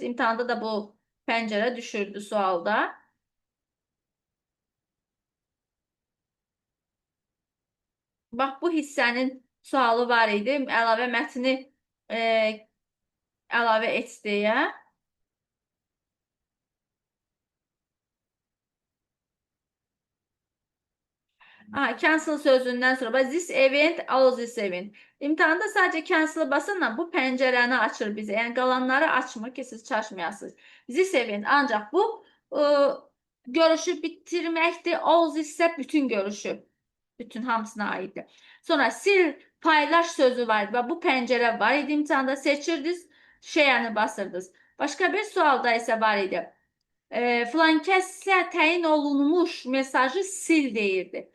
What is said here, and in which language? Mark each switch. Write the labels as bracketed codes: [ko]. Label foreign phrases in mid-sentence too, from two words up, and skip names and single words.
[az] İmtahanda da bu pəncərə düşürdü sualda. Bax, bu hissənin sualı var idi. Əlavə mətni əlavə et deyə. [en] Cancel [az] sözündən sonra [en] this event, all this event. [az] İmtahanda sadece cancel basanla bu pəncərəni açır bizə. Yəni, qalanları açmır ki, siz çaşmayasınız. [en] This event, [az] ancaq bu görüşü bitirməkdir. [en] All this [az] isə bütün görüşü. Bütün hamısına aiddir. Sonra sil, paylaş sözü var. Və bu pəncərə var idi imtahanda. Seçirdiniz, şeyəni basırdınız. Başqa bir sualda isə var idi. Filan kəsə təyin olunmuş mesajı sil deyirdi.